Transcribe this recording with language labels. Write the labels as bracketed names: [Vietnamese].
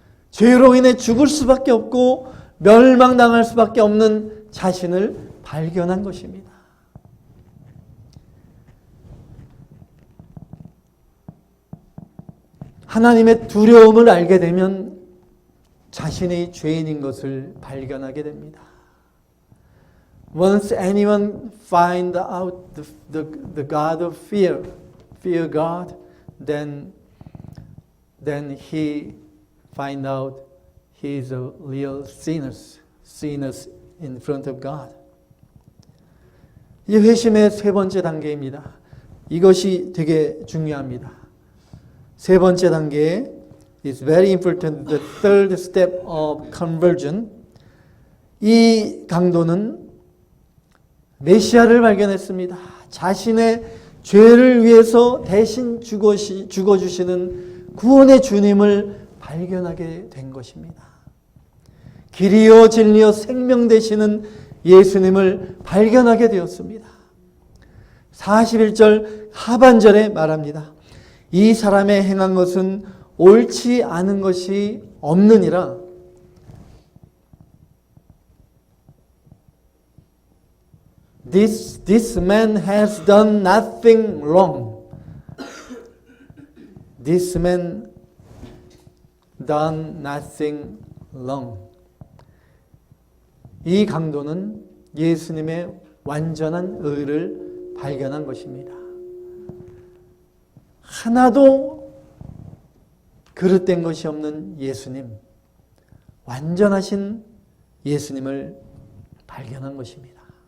[Korean] 죄로 인해 죽을 수밖에 없고 멸망당할 수밖에 없는 자신을 발견한 것입니다. 하나님의 두려움을 알게 되면 자신이 죄인인 것을 발견하게 됩니다. [English] Once anyone find out the God of fear God, then he find out he is a real sinners in front of God. [Korean] 이 회심의 세 번째 단계입니다. 이것이 되게 중요합니다. 세 번째 단계 [English] is very important. The third step of conversion. [Korean] 이 강도는 메시아를 발견했습니다. 자신의 죄를 위해서 대신 죽어주시는 구원의 주님을 발견하게 된 것입니다. 길이요 진리요 생명 되시는 예수님을 발견하게 되었습니다. 41절 하반절에 말합니다. 이 사람의 행한 것은 옳지 않은 것이 없느니라. [English] This man has done nothing wrong. This man done nothing wrong. [Korean] 이 강도는 예수님의 완전한 의를 발견한 것입니다. 하나도 그릇된 것이 없는 예수님, 완전하신 예수님을 발견한 것입니다.